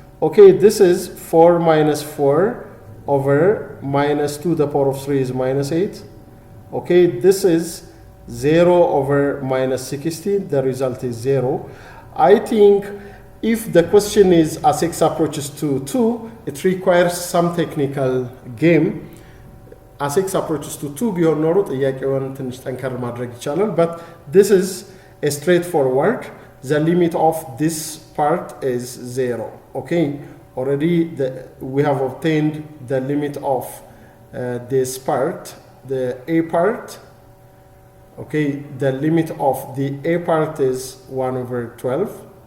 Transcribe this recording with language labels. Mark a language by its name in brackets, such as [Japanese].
[English] Okay, this is 4 minus 4 over minus 2 the power of 3 is minus 8. Okay, this is 0 over minus 16. The result is 0. I think if the question is as x approaches to 2, it requires some technical game. As x approaches to 2 [Amharic] ቢሆን ኖሮ ጥያቄውን ትንሽ ጠንከር ማድረግ ይቻላል. [English] But this is a straightforward. The limit of this part is 0. Okay, already we have obtained the limit of this part, the a part. Okay, the limit of the a part is 1 over 12.